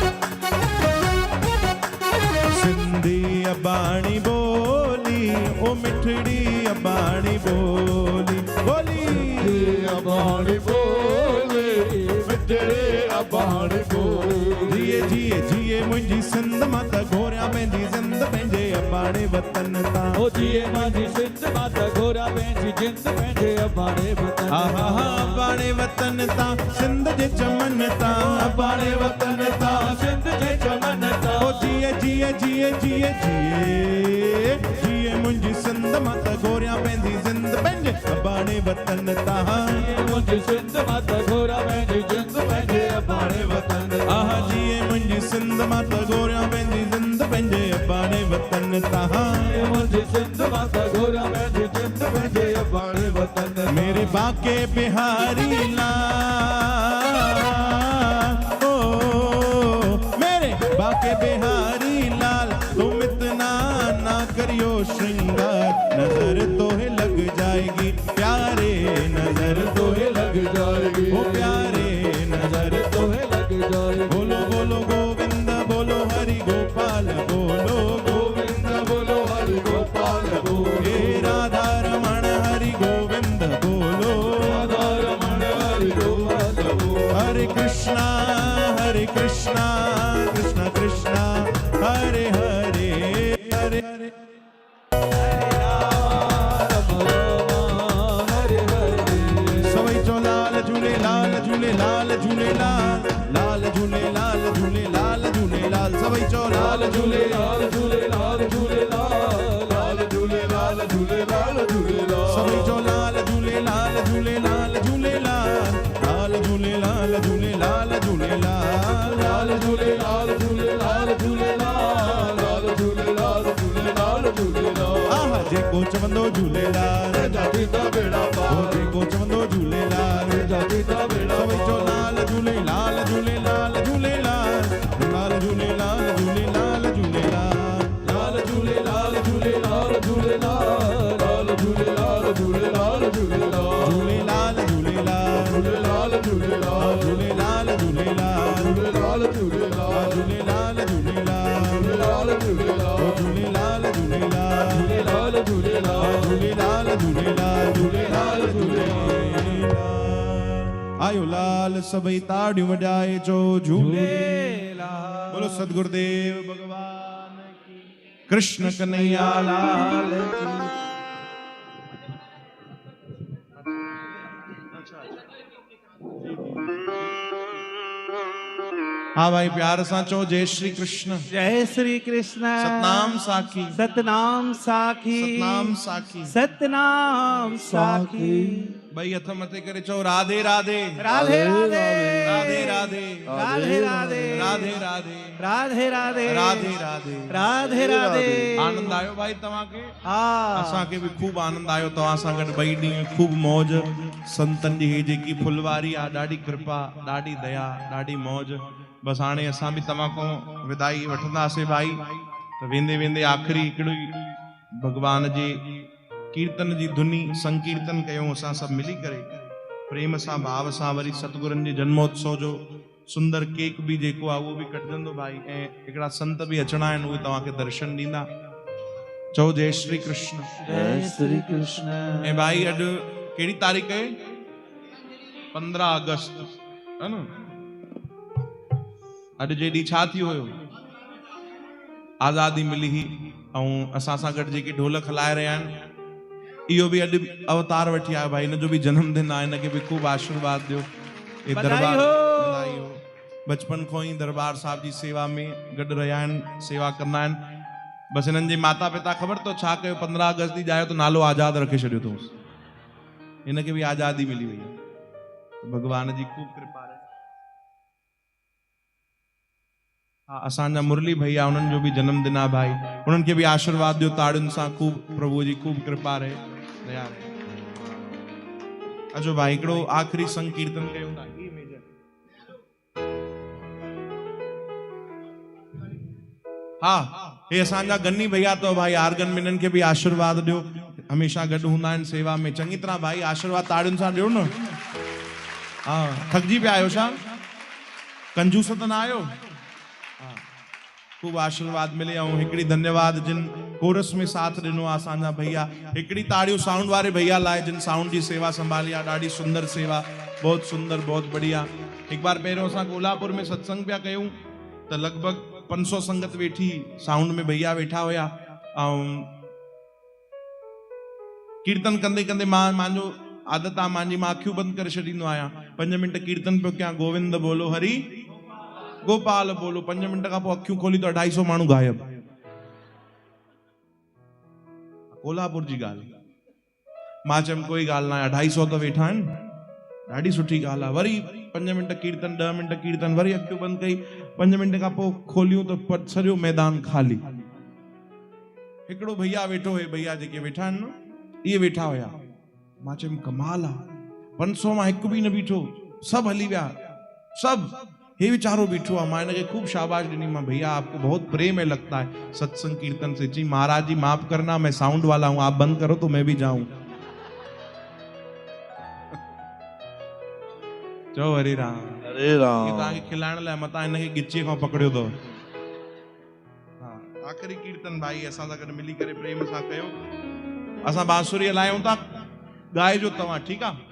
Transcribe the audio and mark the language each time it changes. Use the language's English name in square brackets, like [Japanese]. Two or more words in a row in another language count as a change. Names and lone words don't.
[Sindhi] बाणी बोली ओ मिट मिठड़ी अबाणी बोली बोली अबाणी बोले मिठड़े अबाणी बोले जिए जिए जिए मुंहिंजी सिंध माता घोरिया पंहिंजी जिंद पंहिंजे अबाणे वतन तां ओ जिए मांजी सिंध माता घोरा पंहिंजी जिंद पंहिंजे अबाणे वतन आहा हा अबाणे वतन तां सिंध जे चमन तां अबाणे वतन तां सिंध जे चमन तां ओ जिए जिए जिए जिए जिए जिए मुंहिंजी सिंध माता घोरिया पंहिंजी जिंद पंहिंजे अबाणे वतन तां मुंहिंजी सिंध माता घोरा पंहिंजी जिंद पंहिंजे अबाणे वतन आहा जिए मुंहिंजी सिंध माता घोरिया पंहिंजी जिंद पंहिंजे अबाणे वतन तां मुंहिंजी सिंध माता घोरा पंहिंजी जिंद पंहिंजे अबाणे वतन [Hindi] मेरे बाके बिहारी लाल ओ मेरे बाके बिहारी लाल तुम इतना ना करियो श्रृंगार नजर तोहे लग जाएगी प्यारे नजर तोहे लग जाएगी ओ प्यारे नजर तोहे लग जाएगी बोलो बोलो गोविंद बोलो हरि गोपाल बोलो गोविंद बोलो हरि गोपाल बोलो हे राधा रमण हरि गोविंद बोलो राधा रमण हरि गोपाल बोलो हरे कृष्णा कृष्णा कृष्णा हरे हरे [Sindhi] हरे हरे सवई चो लाल झूले लाल झूले लाल झूले लाल लाल झूले लाल झूले लाल झूले लाल सवई चो लाल झूले लाल झूले लाल झूले लाल झूले लाल झूले लाल झूले सवई चो लाल झूले लाल झूले लाल झूले लाल लाल झूले लाल झूले लाल झूले लाल लाल झूले लाल झूले लाल झूले लाल झूले लाल झूले लाल झूले आहा जेको चवंदो झूलेलाल जाती दा बेड़ा ओ पार जेको चवंदो झूलेलाल जाती दा बेड़ा सवई चो लाल झूले लाल झूले लाल झूले लाल लाल झूले लाल झूले लाल झूले लाल झूले लाल झूले लाल झूले लाल झूले लाल झूले लाल झूले झूले लाल झूले लाल झूले लाल झूले लाल झूले लाल झूले लाल झूले लाल झूले लाल झूले लाल झूले लाल झूले लाल झूले लाल झूले लाल झूले लाल झूले लाल झूले लाल झूले लाल झूले लाल झूले लाल झूले आयो लाल सभई ताड़ियूं वॼाए चो झूलेलाल [Hindi] बोलो सदगुरुदेव भगवान की कृष्ण कन्हैया लाल की [Sindhi] हाँ भाई प्यार सां चो जय श्री कृष्ण जय श्री कृष्ण सतनाम साखी सतनाम साखी सतनाम साखी सतनाम साखी भाई हथ मथे करे चो राधे राधे राधे राधे राधे राधे राधे राधे राधे राधे राधे राधे राधे राधे राधे राधे आनंद आयो भाई तव्हां के हाँ असां के भी खूब आनंद आयो तव्हां सां गॾु ॿई ॾींहं खूब मौज संतन जी हे जेकी फुलवारी आहे ॾाढी कृपा ॾाढी दया ॾाढी मौज बस हाणे असां बि तव्हां खां विदाई वठंदासीं भाई त वेंदे वेंदे आख़िरी हिकिड़ी भगवान जे कीर्तन जी धुनी संकीर्तन कयूं असां सभु मिली करे प्रेम सां भाव सां वरी सतगुरनि जे जन्मोत्सव जो सुंदर केक भी जेको आहे उहो बि कटजंदो भाई ऐं हिकिड़ा संत बि अचणा आहिनि उहे तव्हांखे दर्शन ॾींदा चओ जय श्री कृष्ण जय श्री कृष्ण ऐं भाई अॼु कहिड़ी तारीख़ आहे 15 अगस्त है न अॼु जे ॾींहुं छा थियो हुयो आज़ादी मिली हुई ऐं असां सां गॾु जेके ढोलक हलाए रहिया आहिनि इहो बि अॼु अवतार वठी आयो भाई हिनजो बि जन्मदिन आहे हिनखे बि खूब आशीर्वाद ॾियो [Hindi] ये दरबार बधाई हो [Sindhi] बचपन खां ई दरबार साहिब जी सेवा में गॾु रहिया आहिनि सेवा कंदा आहिनि बसि हिननि जे माता पिता ख़बर तो छा कयो 15 अगस्त ॾींहुं ॼायो त नालो आज़ाद रखे छॾियो अथऊंसि हिनखे बि आज़ादी मिली वई आहे भगवान जी खूब कृपा रहे हा असांजा मुरली भैया उन्हनि जो बि जन्मदिन आहे भाई उन्हनि खे बि आशीर्वाद ॾियो ताड़ियुनि सां खूब प्रभु जी खूब कृपा रहे दया रहे अचो भाई हिकिड़ो आख़िरी संकीर्तन कयूं था हा हे असांजा गन्नी भैया तो भाई आर्गन में इन्हनि खे बि आशीर्वाद ॾियो हमेशा गॾु हूंदा आहिनि सेवा में चङी तरह भाई आशीर्वाद ताड़ियुनि सां ॾियो न हा थकिजी पिया आहियो छा कंजूस त न आहियो खूब आशीर्वाद मिले ऐं हिकिड़ी धन्यवाद जिन कोरस में साथ ॾिनो आहे असांजा भैया। हिकिड़ी ताड़ियूं साउंड वारे भैया लाइ जिन साउंड जी सेवा संभाली आहे, ॾाढी सुंदर सेवा, [Hindi] बहुत सुंदर, बहुत बढ़िया। [Sindhi] हिकु बार पहिरियों असां कोल्हापुर में सत्संग पिया कयूं त लॻभॻि 500 संगत वेठी, साउंड में भैया वेठा हुया ऐं कीर्तन कंदे कंदे मुंहिंजो आदत आहे, मुंहिंजी मां अखियूं बंदि करे छॾींदो आहियां। 5 मिंट कीर्तन पियो कयां, [Hindi] गोविंद बोलो हरि गोपाल बोलो। [Sindhi] 5 मिंट खां पोइ अखियूं खोली त 250 माण्हू गायब। कोल्हापुर जी ॻाल्हि। मां चयमि कोई ॻाल्हि न आहे, 250 त वेठा आहिनि, ॾाढी सुठी ॻाल्हि आहे। वरी 5 मिंट कीर्तन, 10 मिंट कीर्तन, वरी अखियूं बंदि कई। 5 मिंट खां पोइ खोलियूं त सॼो मैदान खाली। हिकिड़ो भैया वेठो हुए, भैया जेके वेठा आहिनि न, इहे वेठा हुया। मां चयमि कमाल आहे, 500 मां हिकु बि न बीठो, सभु हली विया, सभु। हे वीचारो बीठो आहे। मां इनखे खूब शाबाश ॾिनी। [Hindi] मां भैया आपको बहुत प्रेम है लगता है सत्संग कीर्तन से। जी महाराज जी माफ करना, मैं साउंड वाला हूं, आप बंद करो तो मैं भी जाऊं। [Sindhi] चो हरे राम हरे राम। ये तव्हांखे खिलाइण लाइ मतां हिनखे गिचीअ खां पकड़ियो अथव। हा, आख़िरी कीर्तन भाई असां सां गॾु मिली करे प्रेम सां कयो। असां बांसुरी हलायूं था, ॻाइजो तव्हां, ठीकु आहे?